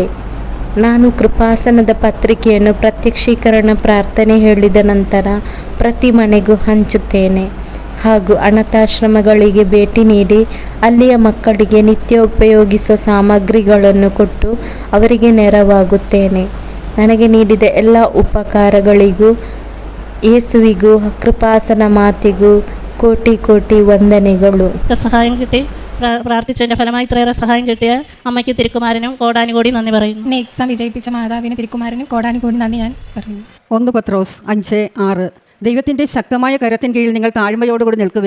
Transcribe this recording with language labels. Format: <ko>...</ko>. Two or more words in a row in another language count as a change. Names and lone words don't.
<kn>ನಾನು ಕೃಪಾಸನದ ಪತ್ರಿಕೆಯನ್ನು ಪ್ರತ್ಯಕ್ಷೀಕರಣ ಪ್ರಾರ್ಥನೆ ಹೇಳಿದ ನಂತರ ಪ್ರತಿ ಮನೆಗೂ ಹಂಚುತ್ತೇನೆ ಹಾಗೂ ಅನಾಥಾಶ್ರಮಗಳಿಗೆ ಭೇಟಿ ನೀಡಿ ಅಲ್ಲಿಯ ಮಕ್ಕಳಿಗೆ ನಿತ್ಯ ಉಪಯೋಗಿಸುವ ಸಾಮಗ್ರಿಗಳನ್ನು ಕೊಟ್ಟು ಅವರಿಗೆ ನೆರವಾಗುತ್ತೇನೆ. ನನಗೆ ನೀಡಿದ ಎಲ್ಲ ಉಪಕಾರಗಳಿಗೂ ಯೇಸುವಿಗೂ കൃപാസന മാതിಗೂ കോಟಿ കോಟಿ ವಂದನೆಗಳು.</kn> <ml>സഹായം കിട്ടി പ്രാർത്ഥിച്ചതിൻ്റെ ഫലമായി ഇത്രയേറെ സഹായം കിട്ടിയ അമ്മയ്ക്ക് തിരുക്കുമാരനും കോടാനുകോടി നന്ദി പറയുന്നു. എന്നെ എക്സാം വിജയിപ്പിച്ച മാതാവിന് തിരുക്കുമാരനും കോടാനുകോടി നന്ദി ഞാൻ പറയുന്നു. 1 പത്രോസ് 5:6. ദൈവത്തിൻ്റെ ശക്തമായ കരത്തിൻ കീഴിൽ നിങ്ങൾ താഴ്മയോടുകൂടി നിൽക്കുവിൻ.</ml>